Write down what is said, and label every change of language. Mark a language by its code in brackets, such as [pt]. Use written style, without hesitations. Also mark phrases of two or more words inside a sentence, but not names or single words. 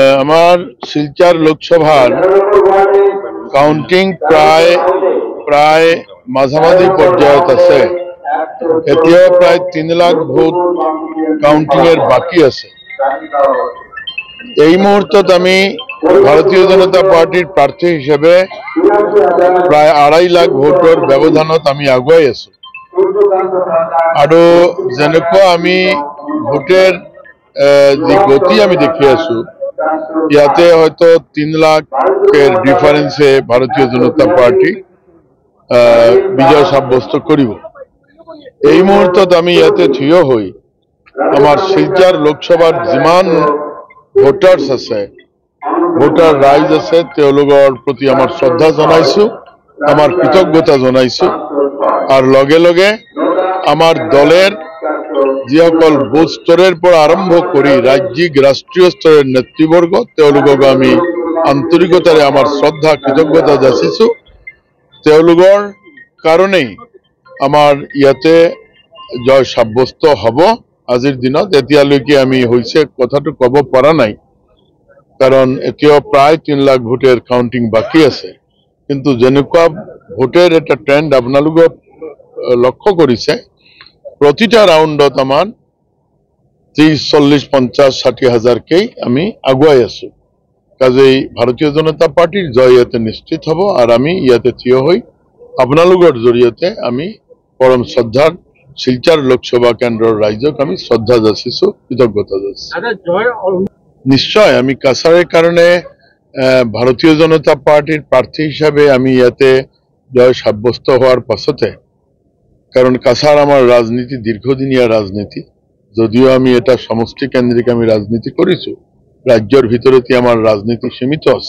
[as] আমার শিলচর লোকসভার কাউন্টিং প্রায় মাঝামাঝি পর্যায়ত আছে। এতিয়াও প্রায় 3 লাখ ভোট কাউন্টিং এর বাকি আছে। এই মুহূর্তত আমি ভারতীয় জনতা পার্টির প্রার্থী হিসেবে প্রায় 2.5 লাখ ভোটৰ ব্যবধানত আমি আগুৱাই আছো। আৰু যেনেকুৱা আমি ভোটের যে গতি আমি দেখি আছো, ইয়াতে হয়তো 3 লাখের ডিফারেন্সে ভারতীয় জনতা পার্টি বিজয় সাব্যস্ত করিব। এই মুহূর্তত আমি ইয়াতে থিয় হই আমার শিলচর লোকসভার যিমান ভোটার্স আছে, ভোটার রাইজ আছে, তেওঁলোকৰ প্রতি আমার শ্রদ্ধা জানাইছো, আমার কৃতজ্ঞতা জানাইছো। আর লগে লগে আমার দলের যিসকল বুথ স্তরের পৰা আরম্ভ করি রাজ্যিক রাষ্ট্রীয় স্তরের নেতৃবর্গ, তেওঁলোকক আমি আন্তরিকতারে আমার শ্রদ্ধা কৃতজ্ঞতা যাচিছো। তেওঁলোকৰ কারণেই আমার ইয়াতে জয় সাব্যস্ত হব। আজিৰ দিনত এতিয়ালৈকে আমি হইছে কথাটো কব পৰা নাই, কারণ এতিয়াও প্রায় 3 লাখ ভোটের কাউন্টিং বাকি আছে। কিন্তু যেনেকুৱা ভোটের একটা ট্রেন্ড আপোনালোকে লক্ষ্য করেছে, প্রতিটা রাউন্ডত আমার 30, 40, 50, 60 হাজারকেই আমি আগুৱাই আছো। কাজেই ভারতীয় জনতা পার্টির জয় ইয়াতে নিশ্চিত হব। আর আমি ইয়াতে থিয় হই আপোনালোকৰ জৰিয়তে আমি পরম শ্রদ্ধার শিলচর লোকসভা কেন্দ্রের রাইজক আমি শ্রদ্ধা যাচিছো, কৃতজ্ঞতা যাচিছো। নিশ্চয় আমি কাছারের কারণে ভারতীয় জনতা পার্টির প্রার্থী হিসাবে আমি ইয়াতে জয় সাব্যস্ত হওয়ার পাছতে, কারণ কাছার আমার রাজনীতি দীর্ঘদিনীয়া রাজনীতি, যদিও আমি এটা সমষ্টি কেন্দ্রিক আমি রাজনীতি করেছি, রাজ্যের ভিতরতে আমার রাজনীতি সীমিত আছে।